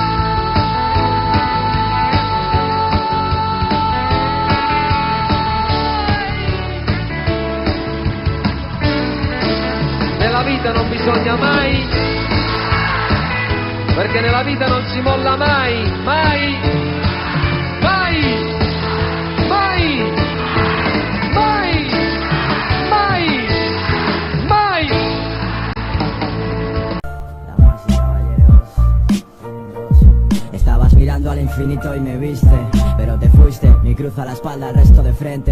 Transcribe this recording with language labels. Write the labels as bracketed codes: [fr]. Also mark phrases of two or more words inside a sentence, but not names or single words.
[it] Nella vita non bisogna mai, perché nella vita non si molla mai, mai, mai, mai. [es] Mirando al infinito y me viste, pero te fuiste, mi cruz a la espalda, el resto de frente.